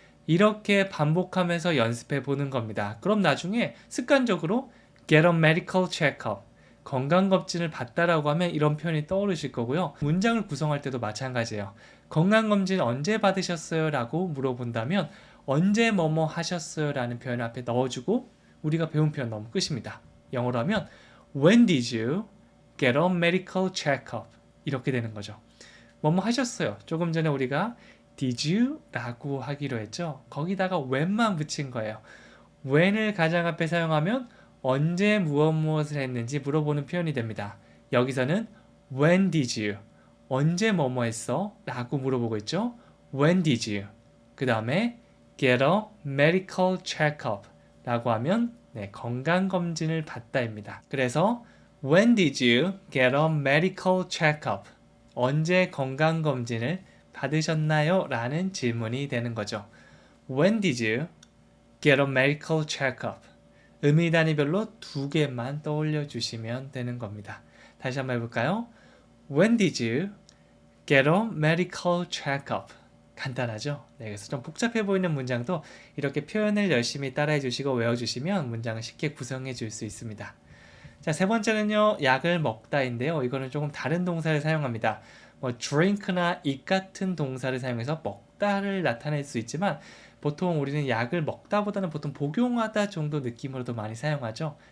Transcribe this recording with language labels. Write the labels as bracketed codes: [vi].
[ko] 이렇게 반복하면서 연습해 보는 겁니다. 그럼 나중에 습관적으로 [en] get a medical checkup, [ko] 건강검진을 받다라고 하면 이런 표현이 떠오르실 거고요. 문장을 구성할 때도 마찬가지예요. 건강검진 언제 받으셨어요? 라고 물어본다면 언제 뭐뭐 하셨어요? 라는 표현을 앞에 넣어주고 우리가 배운 표현 넣으면 끝입니다. 영어로 하면 [en] When did you get a medical checkup? [ko] 이렇게 되는 거죠. 뭐뭐 하셨어요? 조금 전에 우리가 [en] Did you? [ko] 라고 하기로 했죠. 거기다가 when만 붙인 거예요. when을 가장 앞에 사용하면 언제 무엇을 했는지 물어보는 표현이 됩니다. 여기서는 [en] when did you? [ko] 언제 뭐뭐 했어? 라고 물어보고 있죠. [en] When did you? [ko] 그 다음에 [en] get a medical checkup [ko] 라고 하면 건강검진을 받다입니다. [en] 그래서 when did you get a medical checkup? [ko] 언제 건강검진을 받으셨나요? 라는 질문이 되는 거죠. [en] When did you get a medical checkup? [ko] 의미 단위별로 두 개만 떠올려 주시면 되는 겁니다. 다시 한번 해볼까요? [en] When did you get a medical checkup? [ko] 간단하죠? 네, 그래서 좀 복잡해 보이는 문장도 이렇게 표현을 열심히 따라해 주시고 외워주시면 문장을 쉽게 구성해 줄 수 있습니다. 자, 세 번째는요, 약을 먹다인데요. 이거는 조금 다른 동사를 사용합니다. drink나 eat 같은 동사를 사용해서 먹다를 나타낼 수 있지만 보통 우리는 약을 먹다보다는 보통 복용하다 정도 느낌으로도 많이 사용하죠.